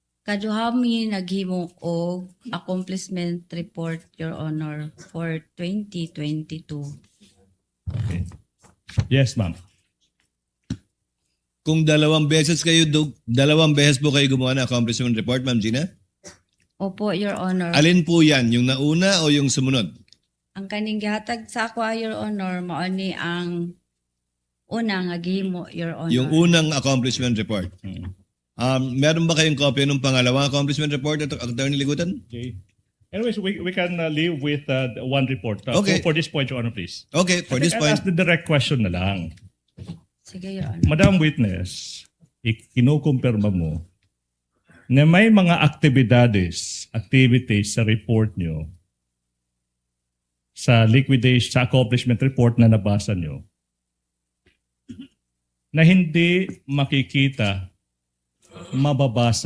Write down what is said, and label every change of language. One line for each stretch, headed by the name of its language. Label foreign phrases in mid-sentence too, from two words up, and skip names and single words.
Cebuano: kaduhami naghimo og
English: accomplishment report, Your Honor, for 2022. Okay. Yes, ma'am.
Filipino: Kung dalawang beses po kayo gumawa ng
English: accomplishment report,
Filipino: Ma'am Gina? Opo, Your Honor. Alin po yan? Yung nauna o yung sumunod?
Cebuano: Ang kaning gihatag sa ako,
English: Your Honor,
Cebuano: mao ni ang una nga gihimo,
English: Your Honor.
Filipino: Yung unang
English: accomplishment report. Mm.
Filipino: Meron ba kayong kopya ng pangalawang
English: accomplishment report,
Filipino: Attorney Ligutan?
English: Okay. Anyways, we can live with one report. Okay. For this point, Your Honor, please. Okay, for I this think I'll point. ask the direct question
Filipino: na lang.
English: Sige, Your Honor. Madam Witness,
Filipino: kinukumpirma mo na may mga activities sa report nyo, sa liquidation, sa
English: accomplishment report
Filipino: na nabasa nyo, na hindi makikita, mababasa